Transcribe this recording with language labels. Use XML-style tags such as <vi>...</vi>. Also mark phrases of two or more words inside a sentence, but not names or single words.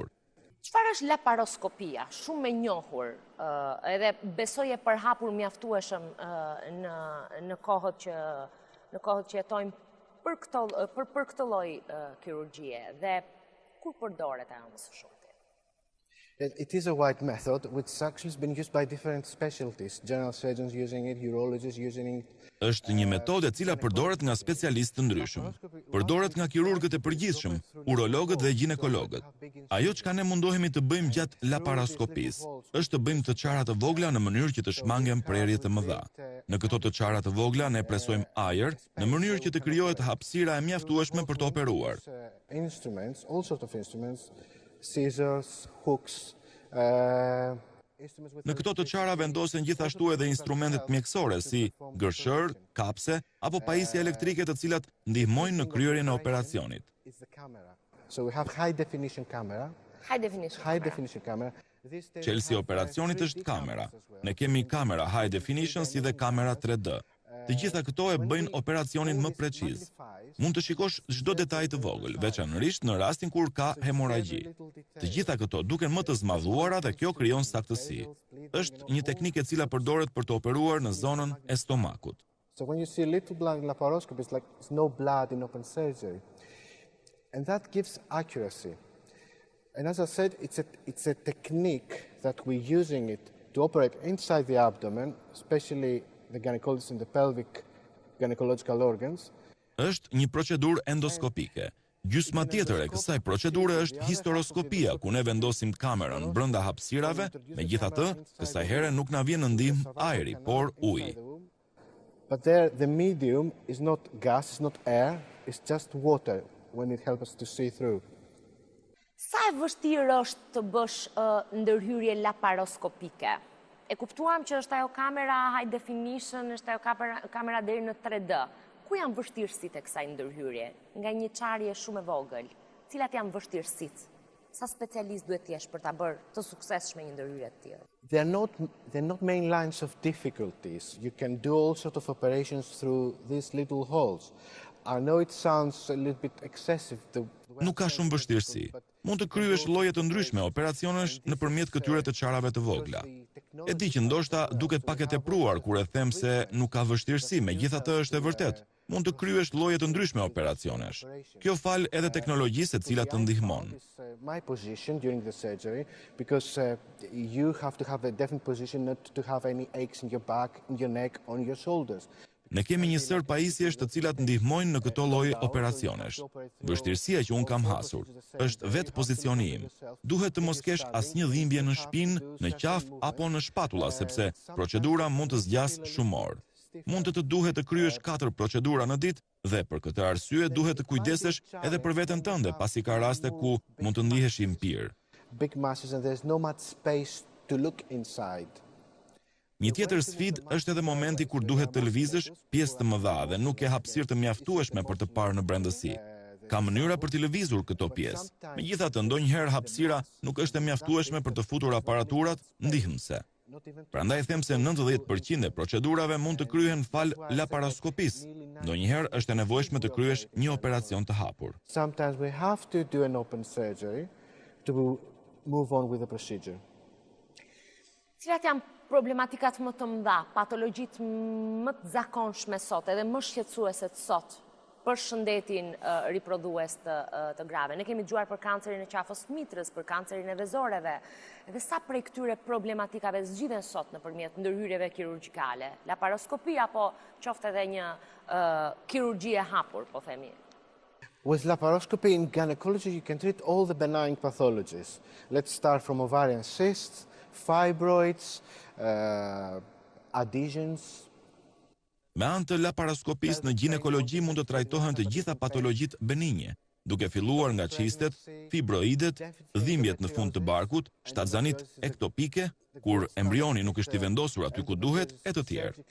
<sq>Çfarë është laparoskopia? Shumë e njohur, edhe besoj e përhapur mjaftueshëm në kohët që jetojmë për këtë lloj kirurgjie dhe kur përdoret ajo më së shumti?</sq> <en>It is a wide method which actually has been used by different specialties. General surgeons using it, urologists using it.</en> <sq>Është një metodë e cila përdoret nga specialistë të ndryshëm. Përdoret nga kirurgët e përgjithshëm, urologët dhe ginekologët. Ajo çka ne mundohemi të bëjmë gjatë laparoskopisë është të bëjmë të çara të vogla në mënyrë që të shmangen prerje të mëdha. Në këto të çara të vogla ne presojmë ajër në mënyrë që të krijohet hapësira e mjaftueshme për të operuar.</sq> <en>Instruments, all sorts of instruments, scissors, hooks.</en> <sq>Në këto të çara vendosen gjithashtu edhe instrumentet mjekësore si gërshër, kapse apo pajisje elektrike të cilat ndihmojnë në kryerjen e operacionit.</sq> <en>So we have high definition camera. High definition camera.</en> <sq>Çelësi i operacionit është kamera. Ne kemi kamera</sq> <en>high definition</en> <sq>si dhe kamera 3D. Të gjitha këto e bëjnë operacionin më preciz. Mund të shikosh çdo detaj të vogël, veçanërisht në rastin kur ka hemoragji. Të gjitha këto duken më të zmadhuara dhe kjo krijon saktësi. Është një teknikë e cila përdoret për të operuar në zonën e stomakut.</sq> <en>So when you see little blood in laparoscopy, it's like there's no blood in open surgery. And that gives accuracy. And as I said, it's a technique that we're using it to operate inside the abdomen, especially the gynecologists in the pelvic gynecological organs.</en> <sq>Është një procedurë endoskopike. Gjysma tjetër e kësaj procedure është historoskopia, ku ne vendosim kamerën brenda hapësirave, megjithatë, kësaj here nuk na vjen në ndihmë ajri, por uji.</sq> <en>But there the medium is not gas, it's not air, it's just water when it helps us to see through.</en> <sq>Sa e vështirë është të bësh ndërhyrje laparoskopike? E kuptuam që është ajo kamera</sq> <en>high definition,</en> <sq>është ajo kamera deri në 3D. Ku janë vështirësitë e kësaj ndërhyrje? Nga një çarje shumë e vogël, cilat janë vështirësitë? Sa specialist duhet të jesh për ta bërë të suksesshme një ndërhyrje të tillë?</sq> <en>They're not main lines of difficulties. You can do all sorts of operations through these little holes. I know it sounds a little bit excessive.</en> <sq>Nuk ka shumë vështirësi. Mund të kryesh lloje të ndryshme operacionesh nëpërmjet këtyre të çarave të vogla. E di që ndoshta duket pak e tepruar kur e them se nuk ka vështirësi, megjithatë është e vërtetë. Mund të kryesh lloje të ndryshme operacionesh. Kjo fal edhe teknologjisë e cila të ndihmon.</sq> <en>My position during the surgery, because you have to have a definite position not to have any aches in your back, in your neck, on your shoulders.</en> <sq>Ne kemi një sër pajisjesh të cilat ndihmojnë në këto lloj operacionesh. Vështirësia që un kam hasur është vetë pozicioni im. Duhet të mos kesh asnjë dhimbje në shpinë, në qafë apo në shpatulla, sepse procedura mund të zgjasë shumë orë. Mund të duhet të kryesh 4 procedura në ditë dhe për këtë arsye duhet të kujdesesh edhe për veten tënde, pasi ka raste ku mund të ndihesh i mpir.</sq> <en>Big masses and there's no much space to look inside.</en> <sq>Një tjetër sfidë është edhe momenti kur duhet të lëvizësh pjesë të mëdha dhe nuk ke hapësirë të mjaftueshme për të parë në brendësi. Ka mënyra për të lëvizur këto pjesë. Megjithatë, ndonjëherë hapësira nuk është e mjaftueshme për të futur aparaturat ndihmëse. Prandaj them se 90% e procedurave mund të kryhen fal laparoskopisë. Ndonjëherë është e nevojshme të kryesh një operacion të hapur.</sq> <en>Sometimes we have to do an open surgery to move on with the procedure.</en> <sq>Cilat janë problematikat më të mëdha, patologjitë më të zakonshme sot, edhe më shqetësuese sot për shëndetin riprodhues të grave? Ne kemi dëgjuar për kancerin e qafës mitrës, për kancerin e vezoreve, edhe sa prej këtyre problematikave zgjidhen sot nëpërmjet ndërhyrjeve kirurgjikale, laparoskopia apo qoftë edhe një kirurgji e hapur, po themi?</sq> <en>With laparoscopy in gynecology, you can treat all the benign pathologies. Let's start from ovarian cysts, fibroids, adhesions.</en> <sq>Me anë të laparoskopisë në ginekologji mund të trajtohen të gjitha patologjitë benigne, duke filluar nga qistet, fibroidet, dhimbjet në fund të barkut, shtatzanit ektopike, kur embrioni nuk është i vendosur aty ku duhet, e të tjerë.</sq>